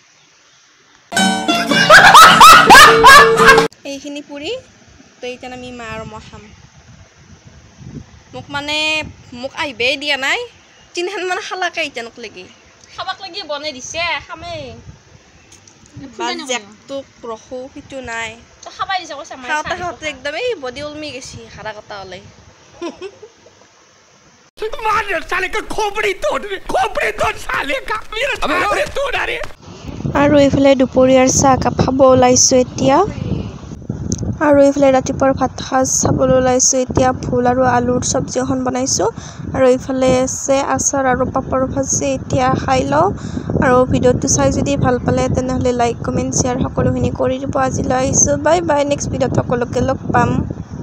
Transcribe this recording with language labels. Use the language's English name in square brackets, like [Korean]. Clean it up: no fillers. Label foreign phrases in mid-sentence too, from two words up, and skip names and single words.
[Assamese] এইখিনি পুৰি তো এতিয়া আমি মা আৰু মই খাম মোক আহিবই দিয়া নাই তিনখান মান খালাকে এতিয়ানক লাগি খাবাক লাগি বনাই দিছে খামেই বাজেকটোক ৰখো সিটো নাই তো খাবাই দিছে কৈছে মই খাওঁতে একদম এই বডি উলমি গেছি হাৰা কটা ওলাই [Hindi] मार साले का खोपड़ी तोड़ साले का मेरा खोपड़ी तोड़ रे [Assamese] আৰু এইফালে দুপৰীয়াৰ চাহ কাপ খাব ওলাইছো এতিয়া আৰু এইফালে ৰাতিপুৱাৰ ভাত সাজ খাবলৈ ওলাইছো এতিয়া ফুল আৰু আলুৰ চব্জি এখন বনাইছো আৰু এইফালে আছে আচাৰ আৰু পাপৰ ভাজি এতিয়া খাই লওঁ আৰু ভিডিঅ'টো চাই যদি ভাল পালে তেনেহ'লে [English] like comment share [Assamese] সকলোখিনি কৰি দিব আজিলৈ আহিছো [English] bye bye next [Assamese] ভিডিঅ'ত সকলোকে লগ পাম